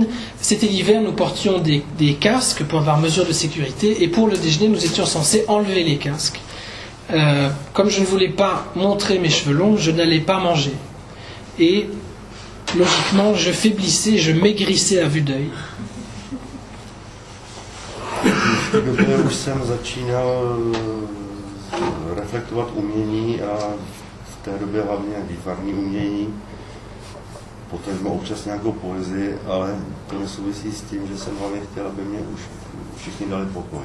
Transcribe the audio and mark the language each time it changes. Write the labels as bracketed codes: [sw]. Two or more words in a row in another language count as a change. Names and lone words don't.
[fr] C'était l'hiver, nous portions des casques par mesure de sécurité, et pour le déjeuner, nous étions censés enlever les casques. Comme je ne voulais pas montrer mes cheveux longs, je n'allais pas manger. Et logiquement, je faiblissais, je maigrissais à vue d'œil. [cs] V té době už jsem začínal reflektovat umění a v té době hlavně výtvarné umění. Potažmo občas nějakou poezii, ale to nesouvisí s tím, že jsem hlavně chtěl, aby mě už všichni dali pokoj.